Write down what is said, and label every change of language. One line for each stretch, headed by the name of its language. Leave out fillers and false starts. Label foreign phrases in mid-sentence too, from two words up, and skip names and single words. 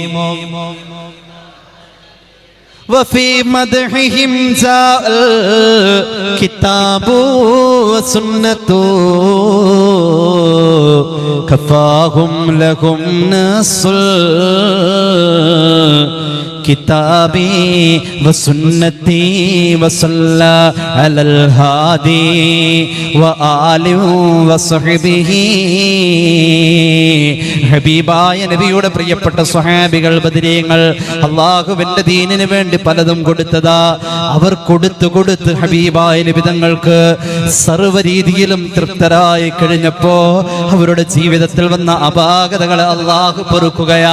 Arabic: وفي مدحهم جاء الكتاب والسنة كفاهم لهم نص كتابي وسنتي وصلى على الهادي وآله وصحبه.
Malayalam: ഹബീബായ നബിയുടെ പ്രിയപ്പെട്ട സ്വഹാബികൾ ബദരീങ്ങൾ അല്ലാഹുവിന്റെ ദീനിന് വേണ്ടി പലതും കൊടുത്തതാ. അവർ കൊടുത്ത് ഹബീബായ നബി തങ്ങൾക്ക് സർവ്വരീതിയിലും തൃപ്തരായി കഴിഞ്ഞപ്പോ അവരുടെ ജീവിതത്തിൽ വന്ന അപാകതകളെ അല്ലാഹു പൊറുക്കുകയാ.